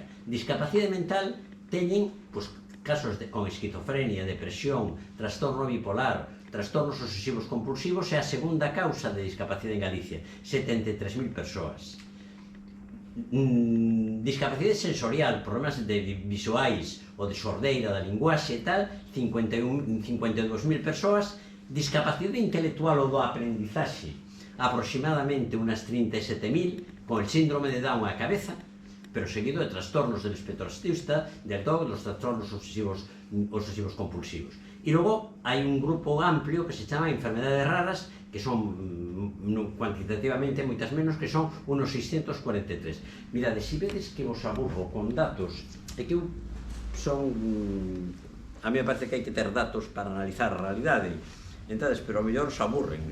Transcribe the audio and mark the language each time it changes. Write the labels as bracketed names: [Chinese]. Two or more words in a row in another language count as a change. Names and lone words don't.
[Galician] Discapacidade mental teñen, pois, casos con esquizofrenia, depresión, trastorno bipolar, trastornos obsesivos compulsivos, é a segunda causa de discapacidade en Galicia, 73.000 persoas. Discapacidade sensorial, problemas visuais ou de sordeira da linguaxe e tal, 52.000 persoas. Discapacidade intelectual ou do aprendizaxe, [Spanish] aproximadamente unas 37.000, con el síndrome de Down á cabeza, pero seguido de trastornos del espectro autista, del TOC, los trastornos obsesivos compulsivos. [Galician] E logo hai un grupo amplio que se chama [Spanish] enfermedades raras, [Galician] que son cuantitativamente moitas menos, que son unos 643. Mirade, se vedes que vos aburro con datos, é que son... [Spanish] A mí me parece [Galician] que hai que ter datos para analizar a realidade, entonces, pero ao mellor os aburren.